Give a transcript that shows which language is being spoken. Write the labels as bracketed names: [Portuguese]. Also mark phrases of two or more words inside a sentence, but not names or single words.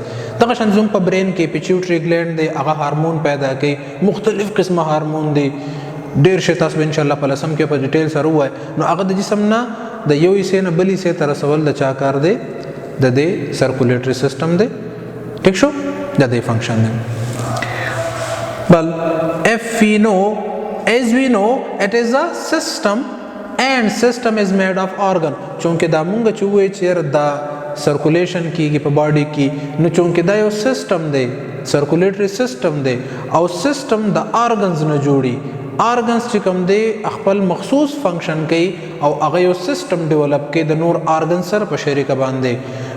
[Pashto] دغه شان زوم په برین کې [English] pituitary gland [Pashto] دی هغه هارمون پیدا کوي، مختلف قسمه هارمون دی ډیر شي تاسو ان شاء الله په لسم کې په ډیټیل سره وای. نو هغه د جسم نه د یو حصے نه بل حصے ته رسول د چا کار دی؟ د دې [English] circulatory system [Pashto] دی. ٹھیک شو؟ د دې فنکشن دی. بل اف وی نو [English] as we know it is a system and system is made of organ. [Pashto] چونکه دا مونږ چې وای چې دا سرکولیشن کیږي په باډي کې، نو چونکه دا یو سیستم دی [English] circulatory system [Pashto] دی او سیستم د ارګنز نه جوړي. ارګنز چې کوم دی خپل مخصوص فنکشن کوي او هغه یو سیستم ډیولپ کوي د نور ارګن سره په شریکه باندې.